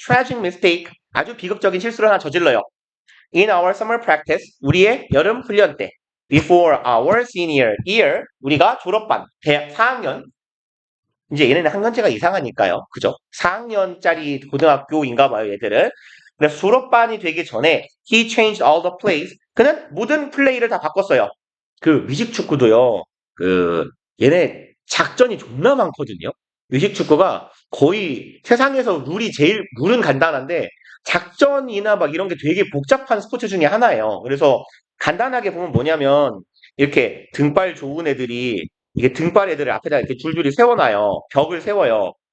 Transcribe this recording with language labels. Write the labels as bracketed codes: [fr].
[en] tragic mistake [ko] 아주 비극적인 실수를 하나 저질러요. [en] In our summer practice [ko] 우리의 여름 훈련 때 [en] before our senior year [ko] 우리가 졸업반 대학 4학년 이제 얘네는 학년제가 이상하니까요. 그죠? 4학년짜리 고등학교인가 봐요, 얘들은. 그래서 졸업반이 되기 전에 [en] he changed all the plays. [ko] 그는 모든 플레이를 다 바꿨어요. 그 위식축구도요. 얘네 작전이 존나 많거든요. 위식축구가 거의 세상에서 룰은 간단한데 작전이나 막 이런 게 되게 복잡한 스포츠 중에 하나예요. 그래서 간단하게 보면 뭐냐면 이렇게 등발 좋은 애들이 이게 등발 애들을 앞에다 이렇게 줄줄이 세워놔요. 벽을 세워요.